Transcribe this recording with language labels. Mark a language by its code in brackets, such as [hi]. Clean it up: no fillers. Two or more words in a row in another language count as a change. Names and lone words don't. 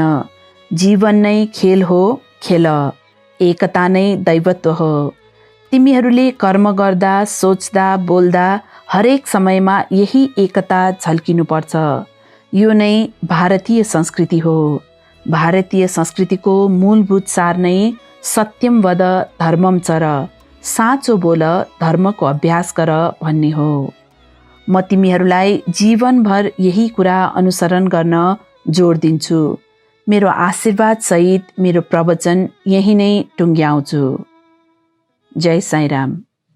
[ne] जीवन नै खेल हो, खेल। एकता नै दैवत्व हो। तिमीहरूले कर्म गर्दा, सोच्दा, बोल्दा हरेक समयमा यही एकता झल्किनुपर्छ। यो नै भारतीय संस्कृति हो। भारतीय संस्कृतिको मूलभूत सार नै [sa] सत्यम वद धर्मम चर, [ne] साँचो बोल, धर्मको अभ्यास गर भन्ने हो। म तिमीहरूलाई जीवनभर यही कुरा अनुसरण गर्न जोड दिन्छु। मेरो आशीर्वाद सहित मेरो प्रवचन यही नै टुङ्ग्याउँछु। जय साईं राम।